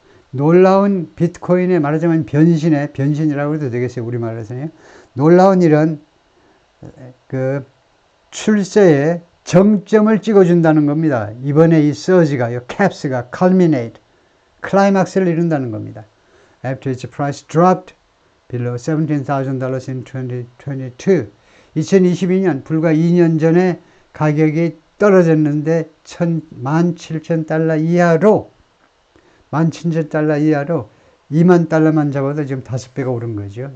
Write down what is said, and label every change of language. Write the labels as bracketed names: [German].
[Korean] 놀라운 비트코인의 말하자면 변신이라고 해도 되겠어요. 우리말에서요. 놀라운 이런 그 출세의 정점을 찍어준다는 겁니다. 이번에 이 서지가요, 캡스가 culminate, 클라이막스를 이룬다는 겁니다. [English] After its price dropped below $17,000 in 2022. [Korean] 2022년, 불과 2년 전에 가격이 떨어졌는데 $17,000 이하로, $17,000 $20,000만 잡아도 지금 5배가 오른 거죠.